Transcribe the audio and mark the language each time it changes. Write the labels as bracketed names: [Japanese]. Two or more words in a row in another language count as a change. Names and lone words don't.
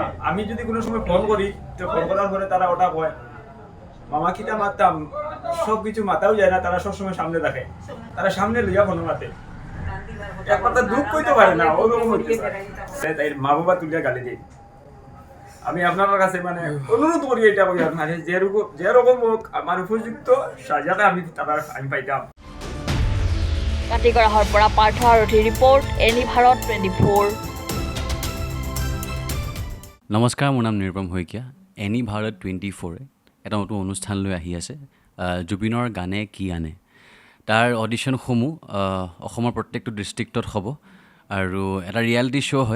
[Bangla] আমি যদি কোনো সময় ফোন করি তো ফোন করার পরে তারা ওটা কয় মামা কিটা মারতাম, সবকিছু মাথাও যায় না, তারা সবসময় সামনে রাখে, তারা সামনে লইয়া ফোন মাতে, এক কথা দুঃখ কইতে পারে না। ওরকম তাই মা বাবা তুলিয়া গালি দিই। আমি আপনার কাছে মানে অনুরোধ করি এটা বলি, মানে যেরকম হোক আমার উপযুক্ত সাজাটা আমি পাইতাম। [Assamese] কাটিগড়াহৰ পৰা পাৰ্থ আৰথীৰ ৰিপৰ্ট, এনি ভাৰত 24। নমস্কাৰ, মোৰ নাম নিৰুপম শইকীয়া। এনি ভাৰত 24 এটা নতুন অনুষ্ঠান লৈ আহি আছে, জুবিনৰ গানে কি আনে। তাৰ অডিশ্যনসমূহ অসমৰ প্ৰত্যেকটো ডিষ্ট্ৰিক্টত হ'ব আৰু এটা [English] reality show' [Assamese] হয়।